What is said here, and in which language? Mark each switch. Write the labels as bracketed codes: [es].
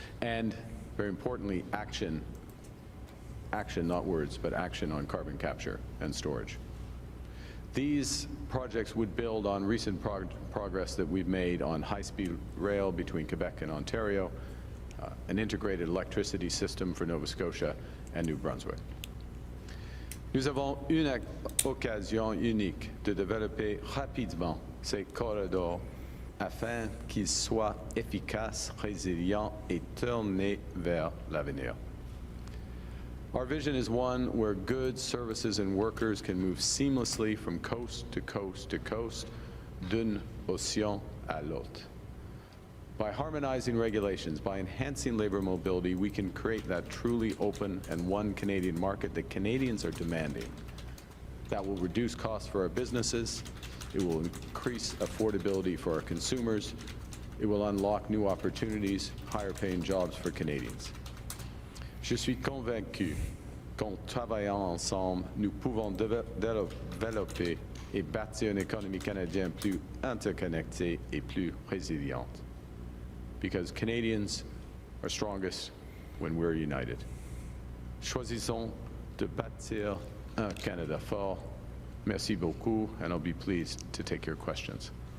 [en] And very importantly, action, not words, but action on carbon capture and storage. These projects would build on recent progress that we've made on high-speed rail between Quebec and Ontario, an integrated electricity system for Nova Scotia and New Brunswick. [fr] Nous avons une occasion unique de développer rapidement ces corridors afin qu'ils soient efficaces, résilients et tournés vers l'avenir. [en] Our vision is one where goods, services, and workers can move seamlessly from coast to coast to coast, [fr] d'un océan à l'autre. [en] By harmonizing regulations, by enhancing labor mobility, we can create that truly open and one Canadian market that Canadians are demanding. That will reduce costs for our businesses, it will increase affordability for our consumers, it will unlock new opportunities, higher paying jobs for Canadians. [fr] Je suis convaincu qu'en travaillant ensemble, nous pouvons développer et bâtir une économie canadienne plus interconnectée et plus résiliente. [en] Because Canadians are strongest when we're united. [fr] Choisissons de bâtir un Canada fort. Merci beaucoup, [en] and I'll be pleased to take your questions.